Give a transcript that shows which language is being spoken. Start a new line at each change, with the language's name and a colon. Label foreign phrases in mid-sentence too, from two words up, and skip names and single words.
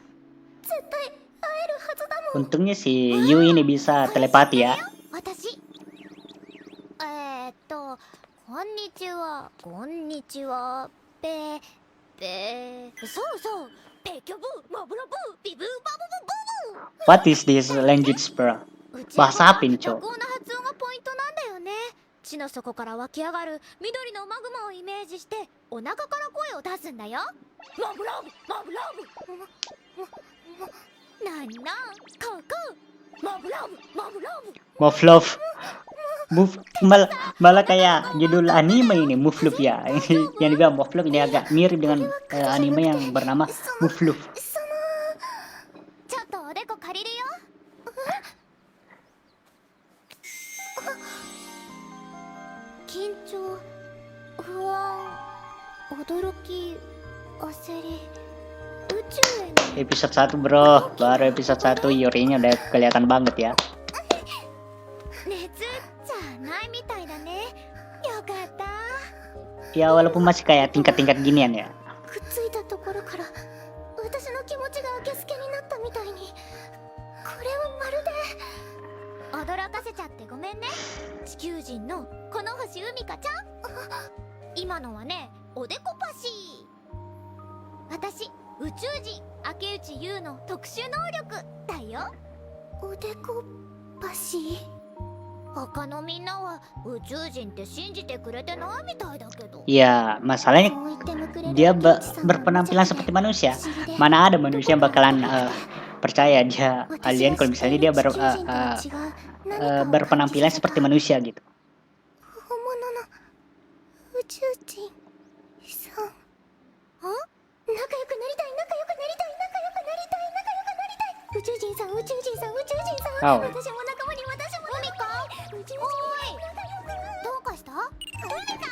Indonesian: Untungnya si Yu ini bisa telepati ya.
Japanese: こんにちは、こんにちは、そうそう、ペキョブ、マブラブ、ビブーバブブブブ。
English: What is this language, bro?
Japanese: うち
Indonesian: bahasa apa ini, 濁 cowok?
Japanese: 音の発音がポイントなんだよね。地の底から湧き上がる緑のマグマをイメージしてお腹から声を出すんだよ。マブラブマブラブ。なんなんここマブラブマブラブ。
Indonesian: Move Move malah kayak judul anime ini, Move Love ya. Ini yang dibilang Move Love ini agak mirip dengan anime yang bernama Move Love.
Japanese: ちょっとおでこ借りるよ。緊張、不安、驚き、焦り、宇宙への
Indonesian: Episode 1 bro, baru episode 1 Yurinya udah kelihatan banget ya.
Japanese: 熱じゃないみたいだね。よかった。
Indonesian: Ya walaupun masih kayak tingkat-tingkat ginian ya.
Japanese: くっついたところから私の気持ちがあけすけになったみたいに、これはまるで驚かせちゃってごめんね。地球人のこの星海香ちゃん。今のはね、おでこパシー。私宇宙人明内優の特殊能力だよ。おでこパシー。他のみんなは宇宙人って信じてくれてないみたいだけど。
Indonesian: Ya masalahnya dia berpenampilan seperti manusia. Mana ada manusia yang bakalan percaya dia alien kalau misalnya dia berpenampilan seperti manusia gitu.
Japanese: 本物の宇宙人さん。あ？仲良くなりたい、仲良くなりたい、仲良くなりたい、仲良くなりたい。宇宙人さん、宇宙人さん、宇宙人さん。 Oh. 私も仲間に、私も仲間に。宇宙人さん、仲良く。どうかした？海か？